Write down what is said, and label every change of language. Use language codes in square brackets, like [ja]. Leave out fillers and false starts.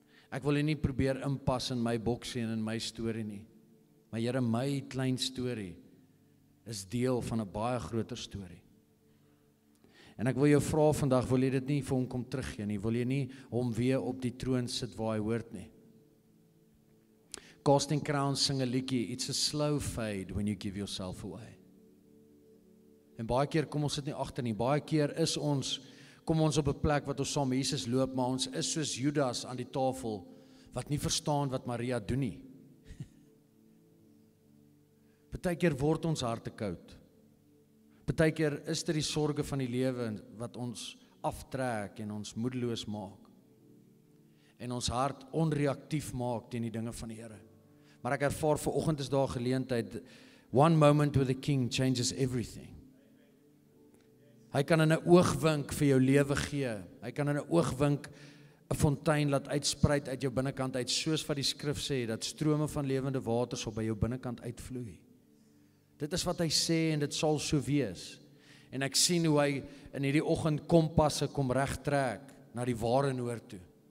[af] Ek wil nie probeer inpas in my boksie en in my storie nie. Maar Here, my klein storie is deel van 'n baie groter storie. En ek wil jou vra vandag, wil jy dit nie vir hom kom teruggee nie? Wil jy nie hom weer op die troon sit waar hy hoort nie? [en] Casting Crowns [af] sing 'n liedjie, [en] it's a slow fade when you give yourself away. [af] En baie keer kom ons dit nie agter nie. Baie keer kom ons op 'n plek wat ons saam met Jesus loop, maar ons is soos Judas aan die tafel wat nie verstaan wat Maria doen nie. Partykeer word ons harte koud. Partykeer is dit die sorge van die lewe wat ons aftrek en ons moedeloos maak. En ons hart onreaktief maak teen die dinge van die Here. Maar ek ervaar vanoggend is daar geleentheid. [en] One moment with the King changes everything. [af] Hy kan in 'n oogwink vir jou lewe gee. Hy kan in 'n oogwink 'n fontein laat uitspruit uit jou binnekant uit, soos wat die skrif sê, dat strome van lewende waters op by jou binnekant uitvloei. Dit is wat hy sê en dit sal so wees. En ek sien hoe hy in hierdie oggend kompasse kom regtrek na die ware noord toe.